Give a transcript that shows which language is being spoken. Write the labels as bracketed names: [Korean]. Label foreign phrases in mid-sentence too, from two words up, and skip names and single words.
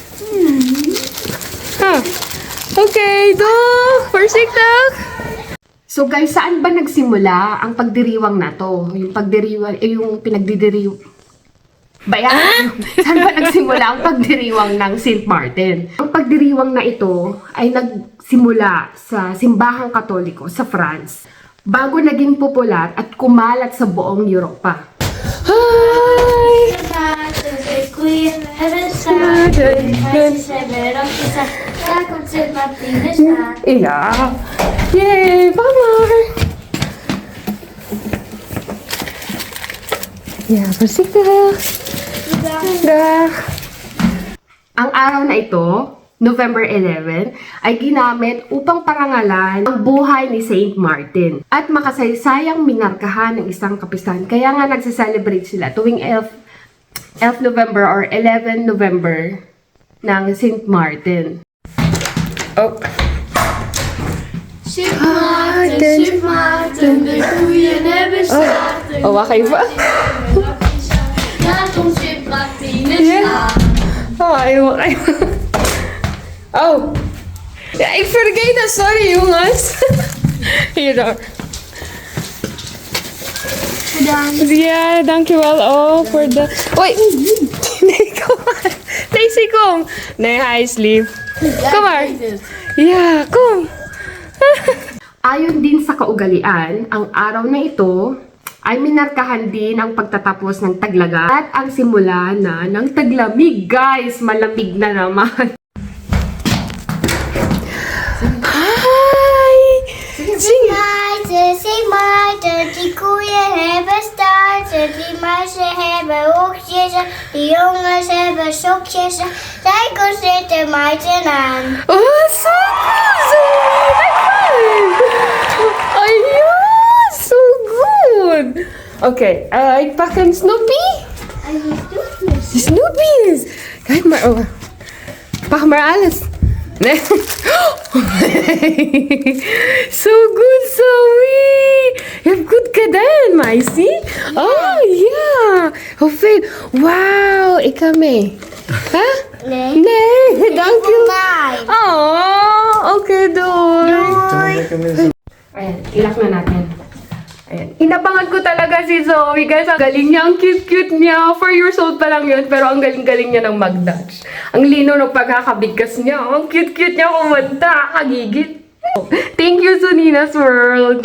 [Dutch] Okay, doeg! Voorzichtig! [Filipino] So guys, saan ba nagsimula ang pagdiriwang na to? Yung pinagdidiriw... Bayan! Saan ba nagsimula ang pagdiriwang ng St. Martin? Ang pagdiriwang na ito ay nagsimula sa simbahang Katoliko sa France bago naging popular at kumalat sa buong Europa. Hi! [Dutch] Sint Maarten, de koeien hebben staan. De meisjes hebben rokjes aan. Daar komt Sint Martinus aan. Ja! Yay! Mama! Ja, voorzichtig! Dag! [Filipino] Ang araw na ito, November 11, ay ginamit upang parangalan ang buhay ni St. Martin at makasaysayang minarkahan ng isang kapistahan. Kaya nga nagsa-celebrate sila tuwing 11 November or 11 November ng St. Martin. Oh. [Dutch] Sint Maarten, de koeien hebben staan. Oh, wacht even. Daar komt Sint Martinus aan. Oh, wacht even. Oh! Ik vergeet dat, sorry jongens. Hier dan. Bedankt. Ja, dankjewel. Oh, voor de... Oei! Nee, kom maar. Daisy, kom. Nee, hij is lief. Kom maar. Ja, kom. [Filipino] Ayon din sa kaugalian, ang araw na ito ay minarkahan din ang pagtatapos ng taglaga at ang simula na ng taglamig. Guys, malamig na naman. Hi! [Dutch] Zing! Maarten, Sint Maarten, die koeien hebben staarten, die muizen hebben hokjes, die jongens hebben sokjes. Zij kon zitten Maarten aan. [English] Oh, so good! High five! Ayun! So good! [Dutch] Okay, ik pak een Snoopy. Snoopy's! Kijk maar, oh. Pak maar alles. Nee. [English] So good, [Dutch] Zoe! Je hebt goed gedaan, meisje. Oh, ja. Hoeveel? Wauw, ik ga mee. Huh? Nee. Nee, dank je. mij. Oh, oké, doei. [Filipino] Ayan, ilak na natin. Ayan. Inabangan ko talaga si Zoe. Guys, ang galing niya. Ang cute-cute niya. 4 years old pa lang yun. Pero ang galing-galing niya ng mag-Dutch. Ang lino ng pagkakabigkas niya. Ang cute-cute niya kumanta. Kagigit. [English] Thank you, Sunina's World.